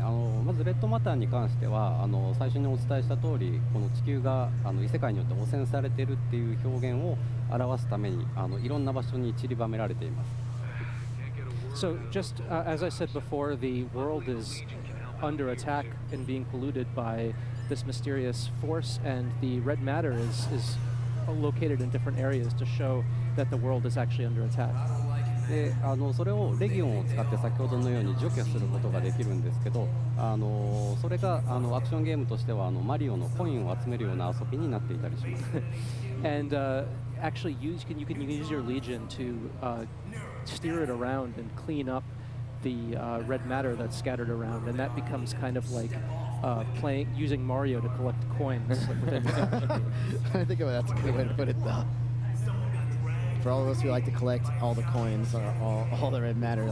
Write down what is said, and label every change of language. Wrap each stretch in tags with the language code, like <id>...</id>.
<ja>まずレッドマターに関しては最初にお伝えした通り、この地球が異世界によって汚染されているっていう表現を表すためにいろんな場所に散りばめられています。</ja> <en>So just as I said before, the world is under attack and being polluted by this mysterious force, and the red matter is located in different areas to show that the world is actually under attack.</en> <ja>でそれをレギオンを使って先ほどのように除去することができるんですけど、それがアクションゲームとしてはマリオのコインを集めるような遊びになっていたりします。</ja> <en>And actually you can use your Legion to steer it around and clean up the red matter that's scattered around, and that becomes kind of like using Mario to collect coins. I think that's a good way to put it, though. For all of us who like to collect all the coins or all the red matter.</en>